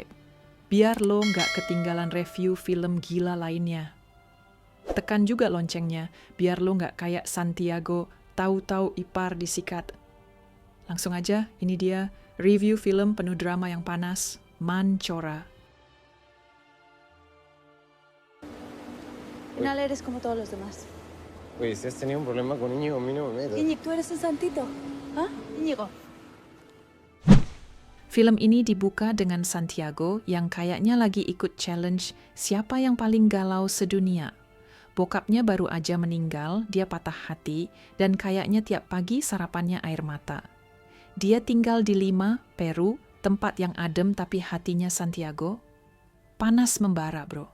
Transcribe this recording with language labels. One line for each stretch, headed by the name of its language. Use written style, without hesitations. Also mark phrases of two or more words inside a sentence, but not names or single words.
Indonesian: Biar lo nggak ketinggalan review film gila lainnya. Tekan juga loncengnya, biar lo nggak kayak Santiago, tahu-tahu ipar disikat. Langsung aja, ini dia review film penuh drama yang panas, Mancora.
Spanish: Al final eres como todos los demás. Oye, si has tenido un problema con Íñigo, a mí no me metas. Íñigo, tú eres un santito. ¿Ah? Íñigo.
Indonesian: Film ini dibuka dengan Santiago yang kayaknya lagi ikut challenge siapa yang paling galau sedunia. Bokapnya baru aja meninggal, dia patah hati, dan kayaknya tiap pagi sarapannya air mata. Dia tinggal di Lima, Peru, tempat yang adem tapi hatinya Santiago panas membara, bro.